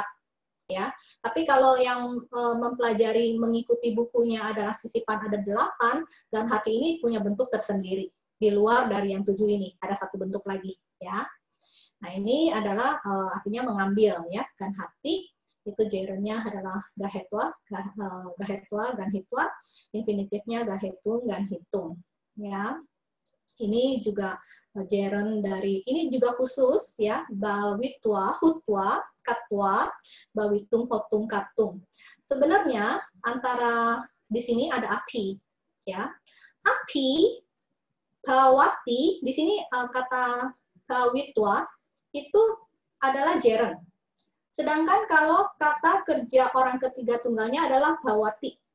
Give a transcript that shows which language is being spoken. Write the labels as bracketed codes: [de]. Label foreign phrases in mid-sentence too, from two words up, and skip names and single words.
[id] Ya, tapi kalau yang mempelajari mengikuti bukunya adalah sisipan ada 8, ganhati ini punya bentuk tersendiri. Di luar dari yang 7 ini, ada 1 bentuk lagi, ya. Nah, ini adalah artinya mengambil, ya. Ganhati, itu gerundnya adalah [pi] gahetwa, ganhitwa, [id] infinitifnya [pi] gahetung, ganhitung, [id] ya. Ini juga gerund dari, ini juga khusus, ya, [pi] bawitwa, hutwa, katwa, bawitung, hotung, katung. [id] Sebenarnya, antara, di sini ada api, ya. Api, bawati, di sini kata bawitwa itu adalah gerund. Sedangkan kalau kata kerja orang ketiga tunggalnya adalah bawati.